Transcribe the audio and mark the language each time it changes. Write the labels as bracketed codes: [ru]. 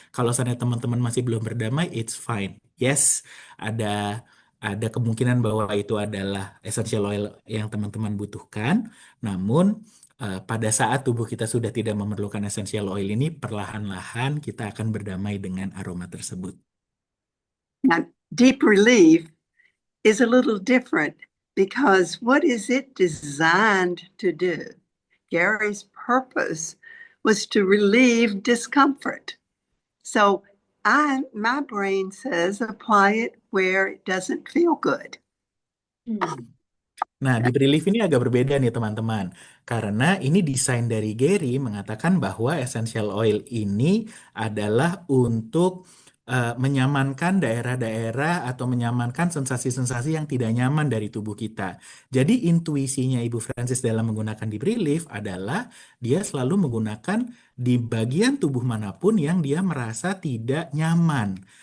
[id] Kalau seandainya teman-teman masih belum berdamai, [en] it's fine. [id] Yes, ada kemungkinan bahwa itu adalah essential oil yang teman-teman butuhkan. Namun pada saat tubuh kita sudah tidak memerlukan essential oil ini, perlahan-lahan kita akan berdamai dengan aroma tersebut. [en] Now, deep relief is a little different because what is it designed to do? Gary's purpose was to relieve discomfort. So my brain says apply it where it doesn't feel good. [id] Nah, di relief ini agak berbeda nih teman-teman. Karena ini desain dari Gary mengatakan bahwa essential oil ini adalah untuk menyamankan daerah-daerah atau menyamankan sensasi-sensasi yang tidak nyaman dari tubuh kita. Jadi intuisinya Ibu Francis dalam menggunakan deep relief adalah dia selalu menggunakan di bagian tubuh manapun yang dia merasa tidak nyaman.